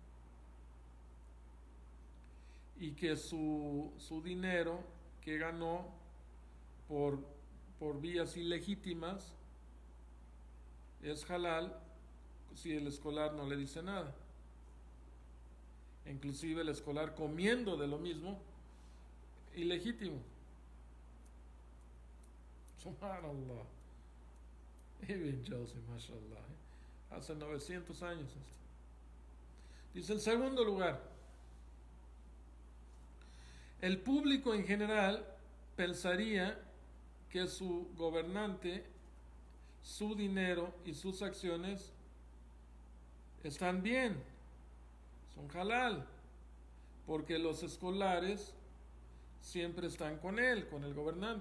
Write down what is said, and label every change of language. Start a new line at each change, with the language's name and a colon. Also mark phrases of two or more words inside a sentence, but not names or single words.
Spanish: Y que su dinero que ganó por vías ilegítimas es halal si el escolar no le dice nada. Inclusive el escolar comiendo de lo mismo, ilegítimo. Subhanallah. Ibn Jauzi, mashallah. Hace 900 años esto. Dice en segundo lugar, el público en general pensaría que su gobernante, su dinero y sus acciones están bien, son halal, porque los escolares siempre están con él, con el gobernante.